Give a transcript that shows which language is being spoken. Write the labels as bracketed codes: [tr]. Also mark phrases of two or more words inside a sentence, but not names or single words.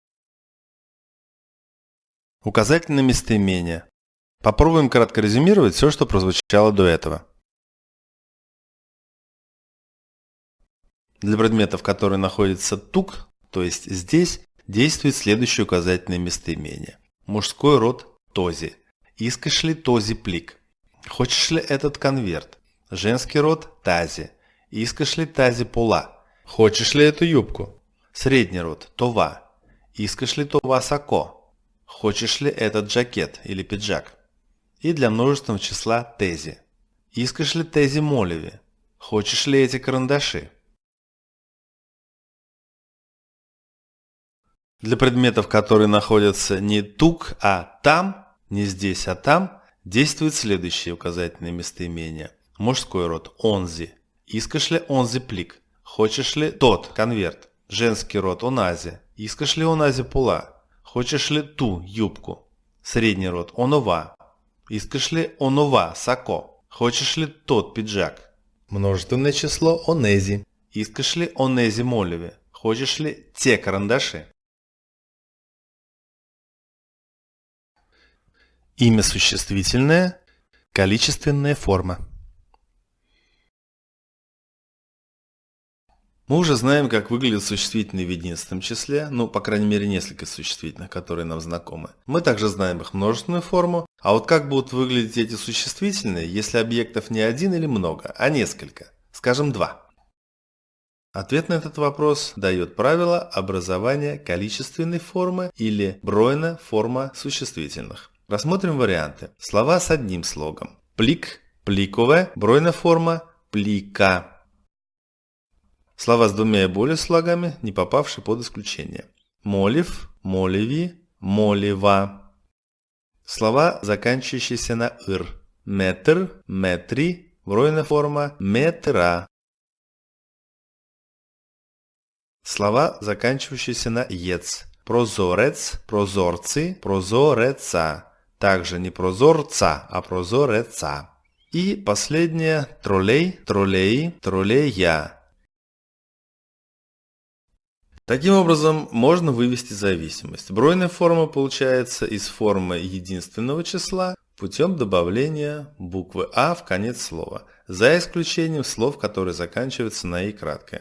[ru] Указательные местоимения. Попробуем кратко резюмировать все, что прозвучало до этого. Для предметов, которые находятся тук, то есть здесь, действует следующее указательное местоимение. Мужской род [bg] този. Искаш ли този плик? [ru] Хочешь ли этот конверт? Женский род тази. [bg] Искаш ли тази пола? [ru] Хочешь ли эту юбку? Средний род [bg] това. Искаш ли това сако? [ru] Хочешь ли этот жакет или пиджак? И для множественного числа тези. [bg] Искаш ли тези молеви? [ru] Хочешь ли эти карандаши? Для предметов, которые находятся не тук, а там, не здесь, а там, действует следующее указательное местоимение. Мужской род [bg] онзи. Искаш ли онзи плик? [ru] Хочешь ли тот конверт? Женский род онази. [bg] Искаш ли онази пола? [ru] Хочешь ли ту юбку? Средний род [bg] онова. Искаш ли онова сако? [ru] Хочешь ли тот пиджак? Множественное число онези. [bg] Искаш ли онези молеви? [ru] Хочешь ли те карандаши? Имя существительное. Количественная форма. Мы уже знаем, как выглядят существительные в единственном числе, по крайней мере, несколько существительных, которые нам знакомы. Мы также знаем их множественную форму, а вот как будут выглядеть эти существительные, если объектов не один или много, а несколько, скажем, два? Ответ на этот вопрос дает правило образования количественной формы или [bg] бройна форма [ru] существительных. Рассмотрим варианты. Слова с одним слогом. [bg] Плик, пликове, бройна форма, плика. [ru] Слова с двумя и более слогами, не попавшие под исключение. [bg] Молев, молеви, молева. [ru] Слова, заканчивающиеся на ыр. Метр, [bg] метри, бройная форма, метра. [ru] Слова, заканчивающиеся на ец. [bg] Прозорец, прозорцы, прозореца. [ru] Также не прозорца, а прозореца. И последнее троллей, троллеи, троллея. Таким образом, можно вывести зависимость. Бройная форма получается из формы единственного числа путем добавления буквы «а» в конец слова, за исключением слов, которые заканчиваются на «и» краткое.